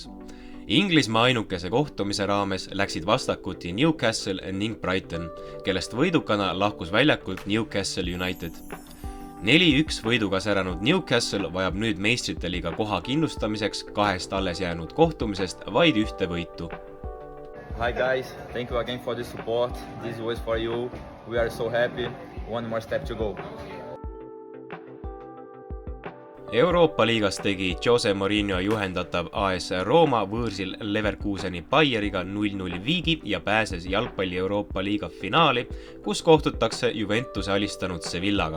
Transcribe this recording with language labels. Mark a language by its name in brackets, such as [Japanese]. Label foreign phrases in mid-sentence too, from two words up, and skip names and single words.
[Estonian] Inglismaa ainukese kohtumise raames läksid vastakuti Newcastle ning Brighton, kellest võidukana lahkus väljakult Newcastle United. 4-1 võiduga säranud Newcastle vajab nüüd meistrite liiga koha kindlustamiseks 2 alles jäänud kohtumisest vaid 1 võitu. [English] Hi guys, thank you again for the support. This was for you. We are so happy. One more step to go. [Estonian] Euroopa liigas tegi Jose Mourinho juhendatav AS Roma võõrsil Leverkuseni Bayeriga 0-0 viigi ja pääses jalgpalli Euroopa liiga finaali, kus kohtutakse Juventuse alistanud Sevillaga.